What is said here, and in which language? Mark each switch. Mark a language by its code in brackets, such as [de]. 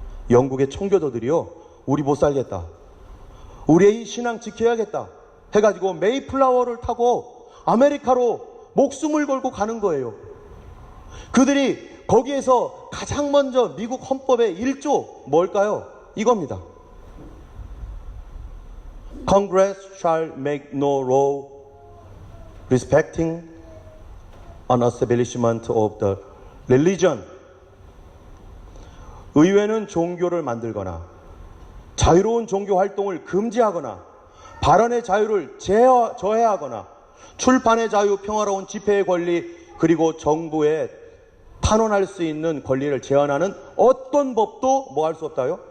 [ko] 영국의 청교도들이요, 우리 못 살겠다, 우리의 이 신앙 지켜야겠다 해가지고 메이플라워를 타고 아메리카로 목숨을 걸고 가는 거예요. 그들이 거기에서 가장 먼저 미국 헌법의 1조 뭘까요? 이겁니다. [en] Congress shall make no law respecting an establishment of the religion. [ko] 의회는 종교를 만들거나 자유로운 종교 활동을 금지하거나 발언의 자유를 저해하거나 출판의 자유, 평화로운 집회의 권리, 그리고 정부에 탄원할 수 있는 권리를 제한하는 어떤 법도 뭐 할 수 없다요?